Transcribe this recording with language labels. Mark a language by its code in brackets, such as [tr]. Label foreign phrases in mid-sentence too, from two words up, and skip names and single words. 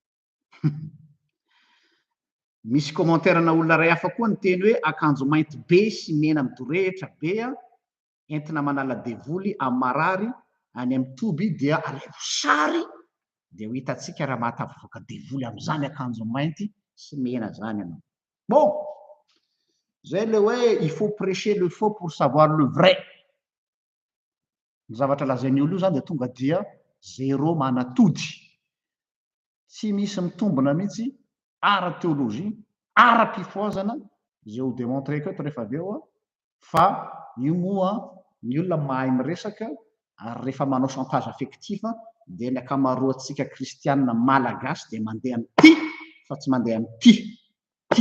[mg] Misy commentaire-na olona ray hafa koa ny teny hoe akanjo mainty be sy mena midorehitra be entina manala devoly amin'ny marary any amin'ny toby dia alevo sary dia ho hitantsika raha mahatafavoaka devoly amin'izany akanjo mainty sy mena zany ianao. [fr] Bon, [mg] zay le hoe [fr] il faut prêcher le faux pour savoir le vrai. [mg] Ny zavatra lazainy olo io zany dia tonga dia zéro manatody, tsy misy mitombona mihitsy ara-teolojia, ara-pifoazana zay ho démontreko eto rehefa avy eo fa io moa ny olona mahay miresaka ary rehefa manao [fr] chantage affectif [mg] dia ny akamaroantsika kristianina malagasy dia mandeha am'ty fa tsy mandeha am'ty ty.